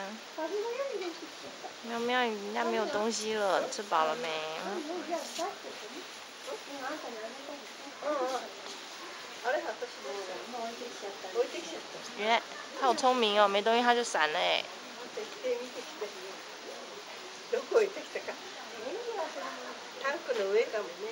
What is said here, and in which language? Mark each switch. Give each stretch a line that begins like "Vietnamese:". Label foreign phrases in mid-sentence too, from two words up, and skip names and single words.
Chinese: 喵喵，你家没有东西了，你吃饱了没？原来它好聪明哦，没东西它就闪了哎。
Japanese: どこ行ってきたか。タンクの上かもね。